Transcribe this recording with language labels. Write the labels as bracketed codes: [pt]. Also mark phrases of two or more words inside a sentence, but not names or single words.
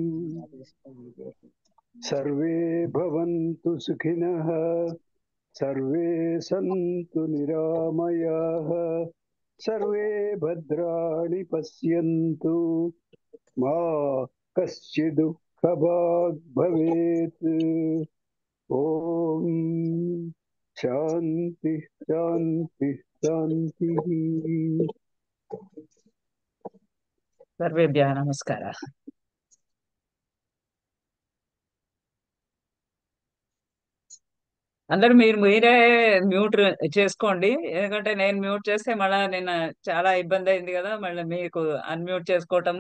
[sa] सर्वे भवन्तु सुखिनः, सर्वे सन्तु निरामयाः, सर्वे भद्राणि पश्यन्तु, मा कश्चित् दुःखभाग् भवेत्। ॐ शान्ति शान्ति शान्तिः। సర్వేభ్యः నమస్కారాः. [te] అందరు మీరే మ్యూట్ చేసుకోండి, ఎందుకంటే నేను మ్యూట్ చేస్తే మళ్ళీ నిన్న చాలా ఇబ్బంది అయింది కదా, మళ్ళీ మీకు అన్మ్యూట్ చేసుకోవటము.